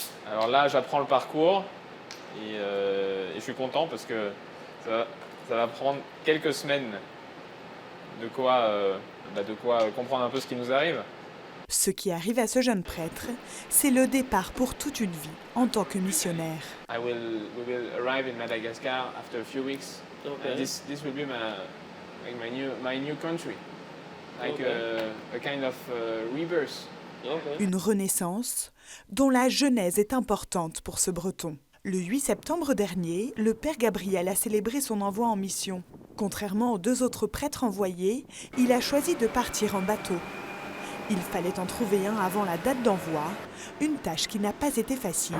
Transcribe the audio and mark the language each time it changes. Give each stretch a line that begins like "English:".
French: Alors là, j'apprends le parcours et je suis content parce que ça va prendre quelques semaines de quoi comprendre un peu ce qui nous arrive. Ce qui arrive à ce jeune prêtre, c'est le départ pour toute une vie en tant que missionnaire.
English: We will arrive in Madagascar after a few weeks. Okay. And this will be my new country, like a kind of rebirth. Okay.
French: Une renaissance dont la genèse est importante pour ce breton. Le 8 septembre dernier, le père Gabriel a célébré son envoi en mission. Contrairement aux deux autres prêtres envoyés, il a choisi de partir en bateau. Il fallait en trouver un avant la date d'envoi, une tâche qui n'a pas été facile.